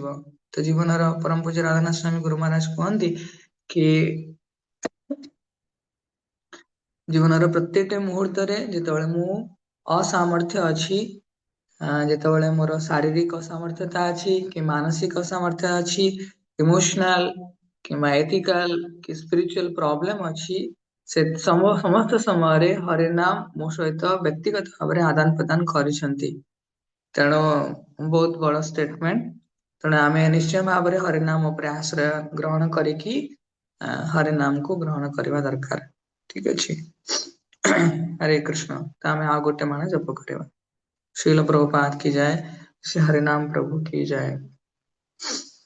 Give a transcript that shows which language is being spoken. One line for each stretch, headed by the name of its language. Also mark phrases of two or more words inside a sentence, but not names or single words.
Odia: ତ ଜୀବନର ପରମ ପୂଜ୍ୟ ରାଧାନାଥ ସ୍ୱାମୀ ଗୁରୁ ମହାରାଜ କୁହନ୍ତି କି ଜୀବନର ପ୍ରତ୍ୟେକଟି ମୁହୂର୍ତ୍ତରେ ଯେତେବେଳେ ମୁଁ ଅସାମର୍ଥ୍ୟ ଅଛି ଯେତେବେଳେ ମୋର ଶାରୀରିକ ସାମର୍ଥ୍ୟତା ଅଛି କି ମାନସିକ ସାମର୍ଥ୍ୟ ଅଛି ଇମୋସନାଲ କିମ୍ବା ଏଥିକାଲ କି
English: spiritual problem
Odia: ଅଛି ସେ ସମସ୍ତ ସମୟରେ ହରିନାମ ମୋ ସହିତ ବ୍ୟକ୍ତିଗତ ଭାବରେ ଆଦାନ ପ୍ରଦାନ କରିଛନ୍ତି। ତେଣୁ ବହୁତ ବଡ ଷ୍ଟେଟମେଣ୍ଟ। ତେଣୁ ଆମେ ନିଶ୍ଚୟ ଭାବରେ ହରିନାମ ଉପରେ ଆଶ୍ରୟ ଗ୍ରହଣ କରିକି ହରିନାମକୁ ଗ୍ରହଣ କରିବା ଦରକାର। ଠିକ ଅଛି। ହରେ କୃଷ୍ଣ। ତ ଆମେ ଆଉ ଗୋଟେ ମାଣ ଜପ କରିବା।
Hindi: श्रील प्रभुपाद की जाए। श्री हरिनाम प्रभु की जाए।